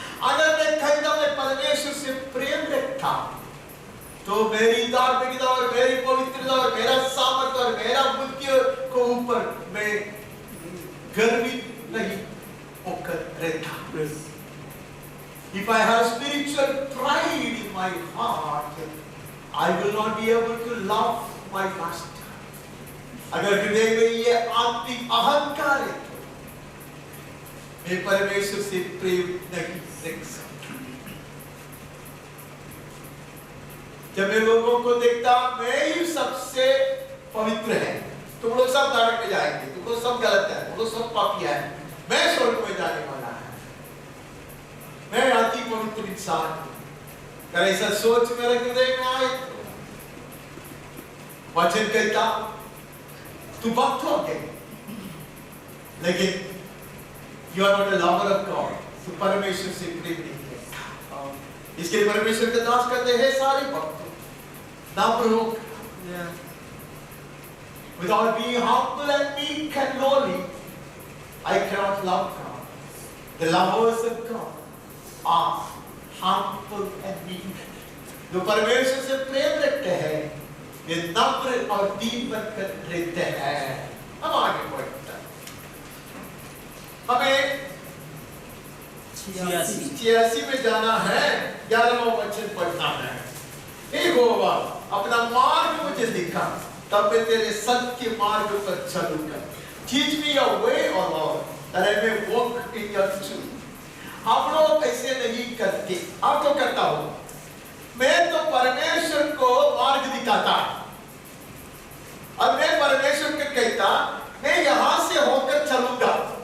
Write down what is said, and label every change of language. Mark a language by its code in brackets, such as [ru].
[hi] अगर मैं कहता मैं परमेश्वर से प्रेम रखता तो मेरी धार्मिकता और मेरी पवित्रता और मेरा सामर्थ्य और मेरा बुद्धि को ऊपर मैं गर्वित नहीं होकर रहता। [en] If I have spiritual pride in my heart, I will not be able to love my master. [hi] अगर हृदय में ये आत्मिक अहंकार है तो मैं परमेश्वर से प्रेम नहीं रख सकता। जब मैं लोगों को देखता मैं ही सबसे पवित्र है, तुम लोग सब नरक में जाएंगे, तुम लोग सब गलत है, तुम लोग सब पापी है, मैं स्वर्ग में जाने वाला है, मैं अति पवित्र इंसान हूं। अगर ऐसा सोच मेरे हृदय में आए तो वचन कहता तू भक्त हो गए, लेकिन [en] you are not a lover of God, [hi] तू परमेश्वर से प्रेम नहीं करता। इसके लिए परमेश्वर के दास कहते हैं सारे भक्त ना प्रयोग [en] without being humble and meek and lowly, I cannot love God. The lovers of God are humble and meek. [hi] जो परमेश्वर से प्रेम रखते हैं ये नम्र और दीन बनकर रहते हैं। हम आगे बढ़ते हैं। हमें 86 में जाना है, 11वां वचन पढ़ना है। हे यहोवा, अपना मार्ग मुझे दिखा, तब मैं तेरे सत्य मार्ग पर चलूंगा। [en] Teach me your way, O Lord, that I may walk in your truth. [hi] हम लोग ऐसे नहीं करते, आप तो करता हो। मैं तो परमेश्वर को मार्ग दिखाता और मैं परमेश्वर को कहता, मैं यहां से होकर चलूंगा।